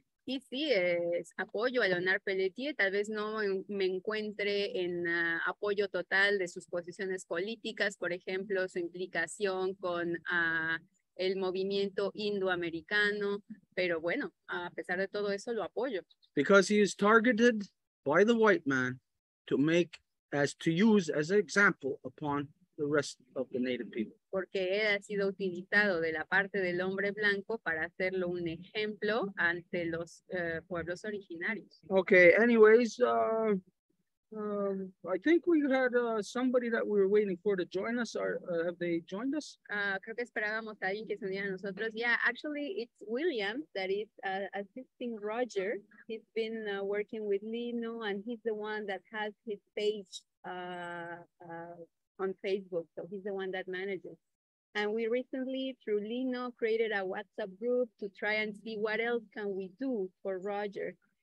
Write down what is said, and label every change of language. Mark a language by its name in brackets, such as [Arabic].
[Spanish] Y sí, apoyo a Leonard Pelletier, tal vez no me encuentre en apoyo total de sus posiciones políticas, por ejemplo, su implicación con el movimiento indoamericano, pero bueno, a pesar de todo eso lo apoyo. [English] Because he is targeted by the white man to use as an example upon the rest of the native people. [Spanish] Porque él ha sido utilizado de la parte del hombre blanco para hacerlo un ejemplo ante los pueblos originarios. [English] Okay, anyways, I think we had somebody that we were waiting for to join us. Have they joined us? [Spanish] Creo que esperábamos a alguien que se uniera a nosotros. [English] Yeah, actually, it's William that is assisting Roger. He's been working with Lino, and he's the one that has his page on Facebook. So he's the one that manages. And we recently, through Lino, created a WhatsApp group to try and see what else can we do for Roger.